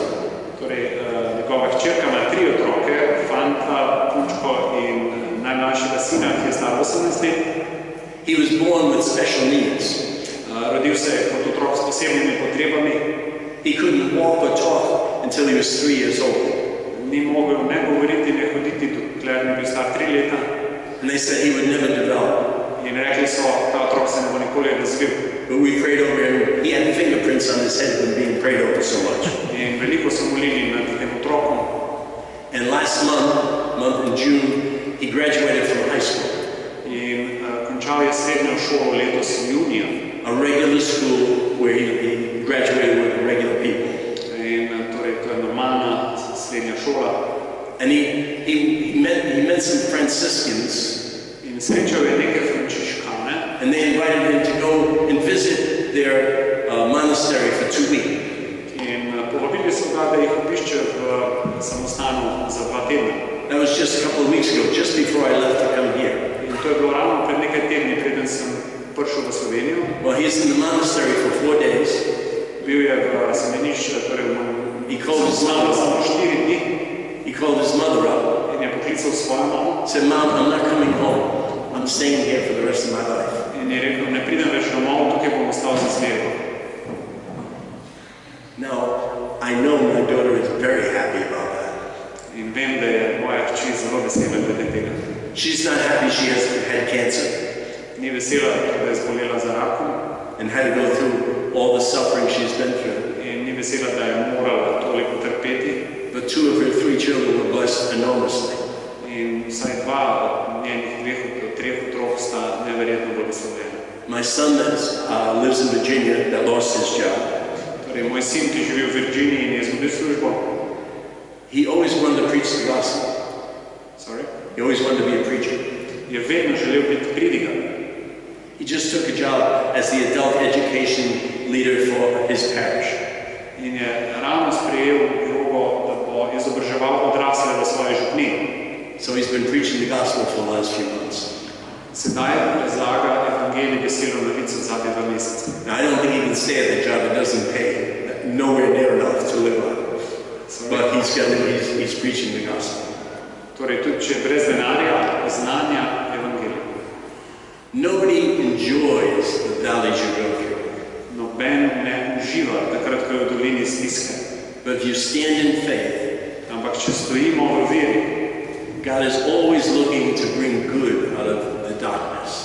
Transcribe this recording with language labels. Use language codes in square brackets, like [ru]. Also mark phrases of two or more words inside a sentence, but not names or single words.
[sl] Torej, njegova hčerka ima 3 otroke, fanta, punčko in najmlajšega sina, ki je star 18 let. [en] He was born with special needs. [sl] Rodil se je kot otrok s posebnimi potrebami. [en] He couldn't walk or talk until he was 3 years old. [sl] Ni mogel ne govoriti, ne hoditi, dokler ni bil star 3 leta. [en] And they said he would never develop. [sl] In rekli so, ta otrok se ne bo nikoli razvil. [en] But we prayed over him. He had fingerprints on his head from being prayed over so much. [sl] In veliko so molili nad tem otrokom. [en] And last month in June, he graduated from high school. [sl] In končal je srednjo šolo letos junija. [en] A regular school where he graduated with regular people. [sl] In torej, to je normalna srednja šola. [en] And he met some Franciscans. [sl] In srečal je neke frančiškane. [en] And they invited him to go and visit their monastery for 2 weeks. [sl] In povabili so ga, da jih obišče v samostanu za 2 tedna. [en] That was just a couple of weeks ago, just before I left to come here. [sl] In to je bilo ravno pred nekaj tedni, preden sem prišel v Slovenijo. [en] Well, he's in the monastery for 4 days. [sl] Bil je v semenišču, torej [en] He called his mother [sl] samo 4 dni. [en] He called his mother up. [sl] In je poklical svojo mamo. [en] Said, Mom, I'm not coming home. I'm staying here for the rest of my life. [sl] In je rekel, ne pridem več domov, tukaj bom ostal za zmerno. [en] Now, I know my daughter is very happy about that. [sl] In vem, da je moja hči zelo vesela glede tega. [en] She's not happy she has had cancer [sl] Ni vesela, da je zbolela za rakom. [en] and had to go through all the suffering she's been through. [sl] In ni vesela, da je morala toliko trpeti. [en] But 2 of her 3 children were blessed enormously. [sl] In vsaj 2 od sta neverjetno blagoslovljena. [en] My son that lives in Virginia, that lost his job, [sl] Torej, moj sin, ki živi v Virginiji in je izgubil službo, [en] he always wanted to preach the gospel. sorry, He always wanted to be a preacher. [sl] je vedno želel biti pridigar. [en] He just took a job as the adult education leader for his parish. [sl] In je ravno sprejel vlogo, da bo izobraževal odrasle v svoji župniji. [en] So he's been preaching the gospel for the last few months. [sl] Sedaj razlaga evangelij veselo novico zadnje 2 meseca. [en] Now, I don't think he can stay at that job. It doesn't pay nowhere near enough to live on. But he's preaching the gospel. [sl] Torej, tudi če brez denarja, znanja evangelij. [en] Nobody enjoys the valleys you go through. [sl] Noben ne uživa takrat, ko je v dolini stiske. [en] But if you stand in faith, [sl] Ampak če stojimo v veri, [en] God is always looking to bring good out of the darkness.